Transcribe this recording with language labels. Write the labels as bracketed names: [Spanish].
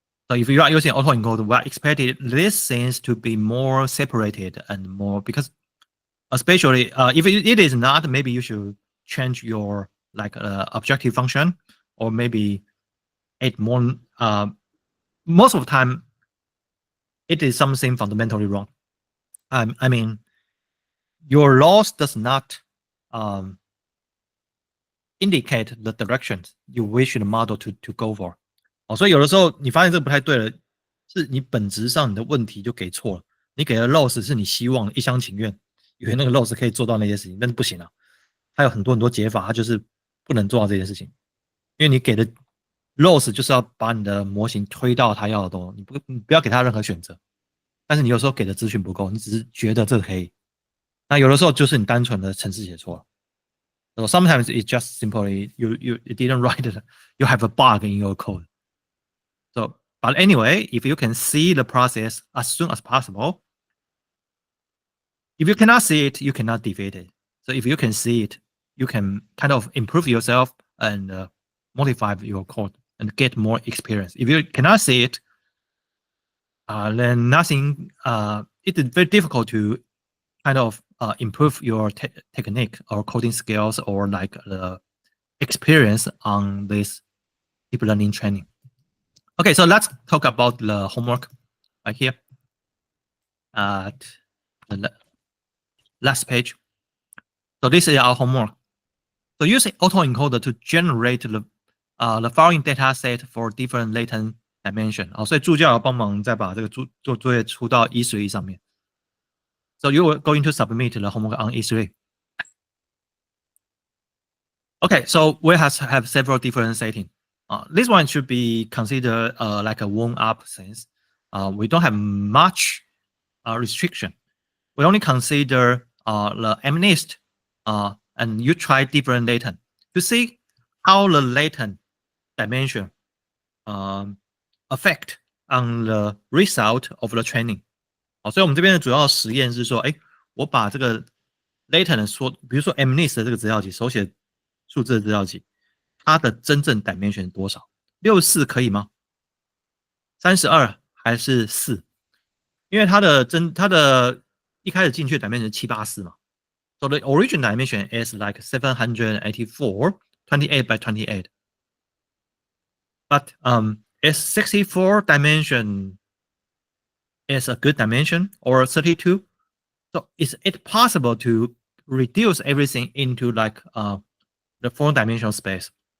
[English] So if you are using autoencoder, we are expecting these things to be more separated and more, because especially if it is not, maybe you should change your like objective function, or maybe add more. Most of the time, it is something fundamentally wrong. I mean, your loss does not indicate the direction you wish the model to go for. [Chinese] 所以有的时候你发现这个不太对了，是你本质上你的问题就给错了。你给的 loss 是你希望一厢情愿，以为那个 loss 可以做到那些事情，但是不行啊。它有很多解法，它就是不能做到这件事情，因为你给的 loss 就是要把你的模型推到它要的东西，你不要给它任何选择。但是你有时候给的资讯不够，你只是觉得这个可以。那有的时候就是你单纯的程式写错了。 [English] So sometimes it's just simply you didn't write it, you have a bug in your code. So, but anyway, if you can see the process as soon as possible, if you cannot see it, you cannot defeat it. So if you can see it, you can kind of improve yourself and modify your code and get more experience. If you cannot see it, then nothing. It is very difficult to kind of improve your technique or coding skills or like the experience on this deep learning training. Okay, so let's talk about the homework right here at the last page. So this is our homework. So use autoencoder to generate the following data set for different latent dimension. [Chinese] 所以助教帮忙再把这个作业出到E3上面。 [English] So you are going to submit the homework on E3. Okay, so we have several different settings. This one should be considered like a warm-up sense. We don't have much restriction. We only consider the MNIST, and you try different latent to see how the latent dimension affect on the result of the training. [Chinese] 所以我们这边的主要实验是说，我把这个 latent 说，比如说 MNIST 的这个资料集，手写数字的资料集，它的真正 dimension 多少？64可以吗？32还是4？因为它的一开始进去的 dimension 是784嘛。 [English] So the original dimension is like 784, 28 by 28. But is 64 dimension is a good dimension or 32? So is it possible to reduce everything into like the 4-dimensional space?